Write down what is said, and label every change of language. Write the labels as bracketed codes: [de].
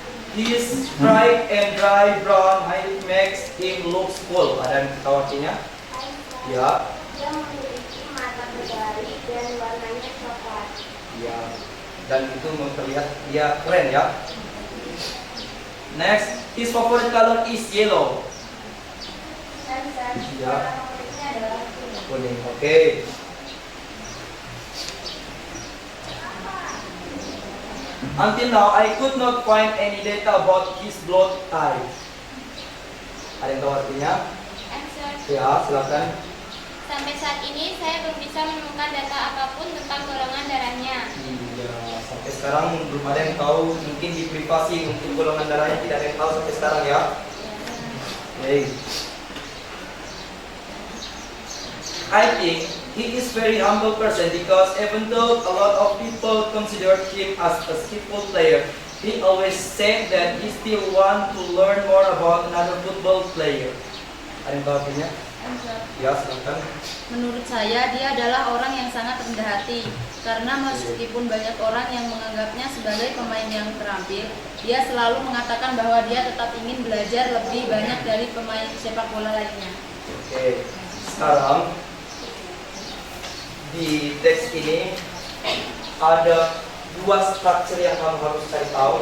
[en] His bright and dry brown hair makes him look cool. [id] Ada yang tahu artinya? Ya. Dia memiliki mata berjari dan warnanya coklat. Ya. Dan itu memperlihat dia keren ya. [en] Next, his favorite color is yellow. [id] Ya. Warna favoritnya adalah kuning. Kuning. Oke. [en] Until now, I could not find any data about his blood type. [id] Ada yang tahu artinya? [en] Answer. [id] Ya, silakan. Sampai saat ini saya belum bisa menemukan data apapun tentang golongan darahnya. Iya, sampai sekarang belum ada yang tahu. Mungkin di privasi untuk golongan darahnya tidak ada yang tahu sampai sekarang ya. [en] Hey. I think he is very humble person because even though a lot of people consider him as a skillful player, he always said that he still want to learn more about another football player. [id] Ada yang tahu artinya? Ya, silakan. Menurut saya, dia adalah orang yang sangat rendah hati. Karena meskipun banyak orang yang menganggapnya sebagai pemain yang terampil, dia selalu mengatakan bahwa dia tetap ingin belajar lebih banyak dari pemain sepak bola lainnya. Oke, sekarang di teks ini ada dua struktur yang kamu harus cari tahu.